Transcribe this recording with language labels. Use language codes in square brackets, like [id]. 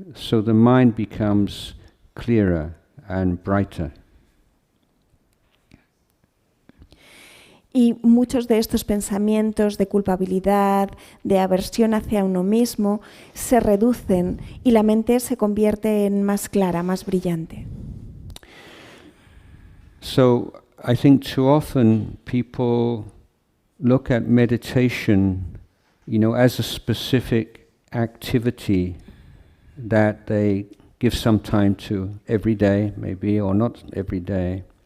[en] So the mind becomes clearer and brighter. [es] Y muchos de estos pensamientos de culpabilidad, de aversión hacia uno mismo, se reducen y la mente se convierte en más clara, más brillante. [en] So I think too often people look at meditation, as a specific activity that they give some time to every day, maybe, or not every day.